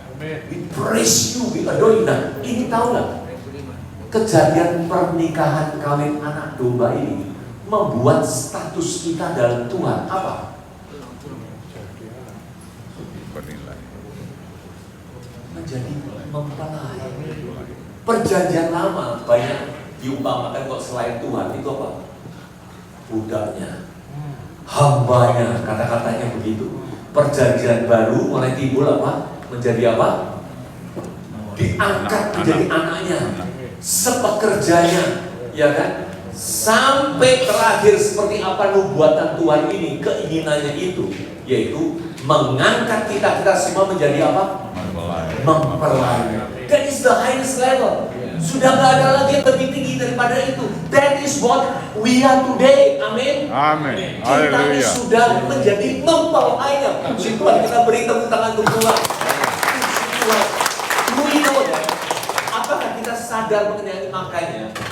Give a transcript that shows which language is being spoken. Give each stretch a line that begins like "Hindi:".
English: We praise you, we adore you.
Indonesian: Nah, ini tahu nggak? Kejadian pernikahan kawin anak domba ini membuat status kita dalam Tuhan apa? Menjadi mempelai. Perjanjian lama banyak diumpamakan kok selain Tuhan itu apa? Budaknya, hambanya, kata-katanya begitu. Perjanjian baru mulai timbul apa? Menjadi apa? Diangkat menjadi anaknya, sepekerjanya, ya kan? Sampai terakhir seperti apa nubuatan Tuhan ini, keinginannya itu, yaitu mengangkat kita semua menjadi apa? Mempelai.
English: That is the highest level.
Indonesian: Sudah nggak ada lagi yang lebih tinggi daripada itu.
English: That is what we are today.
Indonesian: Amin. Amin. Kita ini sudah menjadi mempelainya. Puji Tuhan, kita beri tepuk tangan untuk Tuhan. Puji Tuhan.
English: Do we know that?
Indonesian: Apakah kita sadar mengenai makanya?